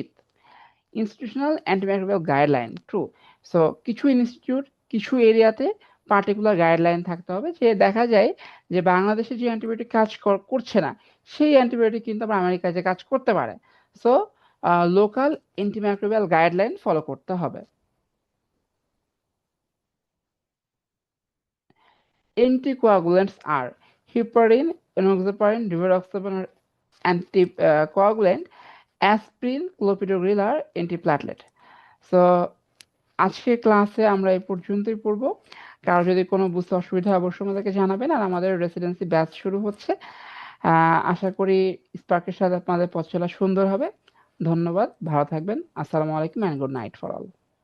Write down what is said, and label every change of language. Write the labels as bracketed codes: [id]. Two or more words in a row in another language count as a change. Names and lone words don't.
[en] institutional antimicrobial guideline true. [bn] সো কিছু ইনস্টিটিউট কিছু এরিয়াতে [en] particular guideline [bn] থাকতে হবে, যে দেখা যায় যে বাংলাদেশে যে অ্যান্টিবায়োটিক কাজ করছে না সেই অ্যান্টিবায়োটিক কিন্তু আবার আমেরিকায় যে কাজ করতে পারে। সো [en] local antimicrobial guideline follow [bn] করতে হবে। [en] Anticoagulants are heparin, enoxaparin, rivaroxaban are anticoagulant, aspirin, clopidogrel are antiplatelet. [bn] সো আজকের ক্লাসে আমরা এই পর্যন্তই পড়বো। কারো যদি কোনো বুঝতে অসুবিধা হয় অবশ্যই আমাদেরকে জানাবেন। আর আমাদের [en] residency batch [bn] শুরু হচ্ছে, আশা করি স্পার্কের সাথে আপনাদের পথ চলা সুন্দর হবে। ধন্যবাদ, ভালো থাকবেন। [ar] السلام عليكم [en] and good night for all.